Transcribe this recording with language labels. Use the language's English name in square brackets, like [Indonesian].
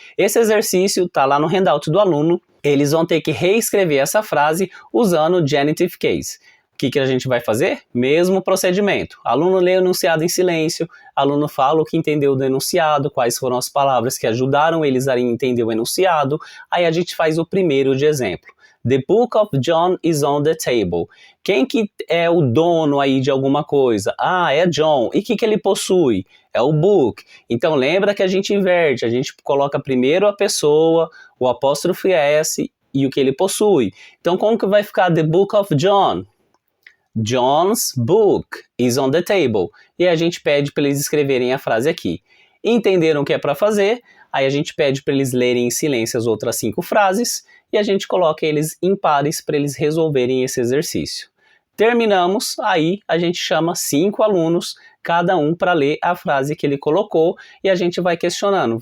[Portuguese] Esse exercício está lá no handout do aluno. Eles vão ter que reescrever essa frase usando o genitive case. O que a gente vai fazer? Mesmo procedimento. Aluno lê o enunciado em silêncio, aluno fala o que entendeu do enunciado, quais foram as palavras que ajudaram eles a entender o enunciado, aí a gente faz o primeiro de exemplo. [English] The book of John is on the table. [Portuguese] Quem que é o dono aí de alguma coisa? Ah, é John. E o que ele possui? É o book. Então lembra que a gente inverte, a gente coloca primeiro a pessoa, o apóstrofo S e o que ele possui. Então como que vai ficar [English] The book of John? John's book is on the table. [Portuguese] E a gente pede para eles escreverem a frase aqui. Entenderam o que é para fazer? Aí a gente pede para eles lerem em silêncio as outras 5 frases e a gente coloca eles em pares para eles resolverem esse exercício. Terminamos, aí a gente chama 5 alunos, cada um para ler a frase que ele colocou e a gente vai questionando.